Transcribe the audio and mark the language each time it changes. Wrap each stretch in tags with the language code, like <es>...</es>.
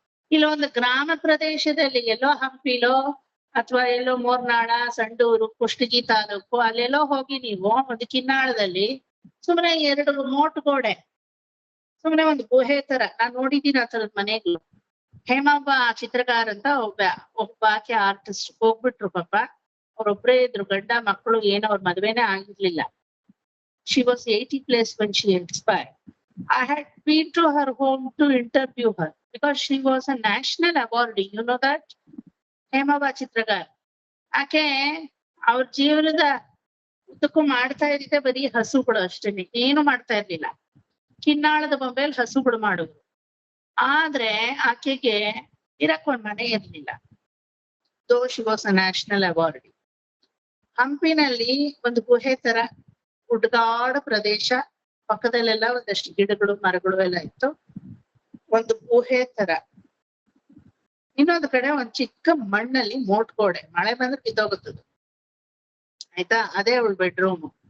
<kn>ಇಲ್ಲೊಂದು ಗ್ರಾಮ ಪ್ರದೇಶದಲ್ಲಿ ಎಲ್ಲೋ ಹಂಪಿಲೋ ಅಥವಾ ಎಲ್ಲೋ ಮೂರ್ನಾಳ, ಸಂಡೂರು, ಕುಷ್ಟಗಿ ತಾಲೂಕು ಅಲ್ಲೆಲ್ಲೋ ಹೋಗಿ ನೀವು ಒಂದು ಕಿನ್ನಾಳದಲ್ಲಿ ಸುಮ್ಮನೆ 2 ಮೋಟ್ ಗೋಡೆ, ಸುಮ್ಮನೆ ಒಂದು ಗುಹೆ ತರ ನಾನ್ ನೋಡಿದೀನಿ ಆ ತರದ ಮನೆಗಳು. ಹೇಮವ್ವ ಚಿತ್ರಗಾರ ಅಂತ ಒಬ್ಬಾಕೆ ಆರ್ಟಿಸ್ಟ್ ಹೋಗ್ಬಿಟ್ರು ಪಾಪ. ಅವ್ರೊಬ್ರೇ ಇದ್ರು, ಗಂಡ ಮಕ್ಕಳು, ಏನೋ ಅವ್ರ ಮದ್ವೆನೇ ಆಗಿರ್ಲಿಲ್ಲ.</kn> <en>She was 80+ when she expired. I had been to her home to interview her because she was a national awardee. You know that? Hemavva Chitragar.</en> <kn>ಆಕೆ ಅವ್ರ ಜೀವನದ ಉದ್ದಕ್ಕೂ ಮಾಡ್ತಾ ಇದ್ದಿದ್ದೆ ಬರೀ ಹಸುಗಳು ಅಷ್ಟೇನೆ, ಏನು ಮಾಡ್ತಾ ಇರ್ಲಿಲ್ಲ. ಕಿನ್ನಾಳದ ಬೊಂಬೆಲ್ ಹಸುಗಳು ಮಾಡುದು. ಆದ್ರೆ ಆಕೆಗೆ ಇರಕ್ ಒಂದ್ ಮನೆ ಇರ್ಲಿಲ್ಲ.</kn> <en>Though she was a national awardee.</en> <kn>ಹಂಪಿನಲ್ಲಿ ಒಂದು ಗುಹೆ ತರ ಹುಡ್ಗಾಡ ಪ್ರದೇಶ, ಪಕ್ಕದಲ್ಲೆಲ್ಲ ಒಂದಷ್ಟು ಗಿಡಗಳು ಮರಗಳು ಎಲ್ಲ ಇತ್ತು. ಒಂದು ಗುಹೆ ತರ, ಇನ್ನೊಂದು ಕಡೆ ಒಂದ್ ಚಿಕ್ಕ ಮಣ್ಣಲ್ಲಿ ಮೋಟ್ ಗೋಡೆ, ಮಳೆ ಬಂದ್ರೆ ಬಿದ್ದೋಗುತ್ತದು. ಆಯ್ತಾ? ಅದೇ ಅವಳು ಬೆಡ್ರೂಮ್.</kn>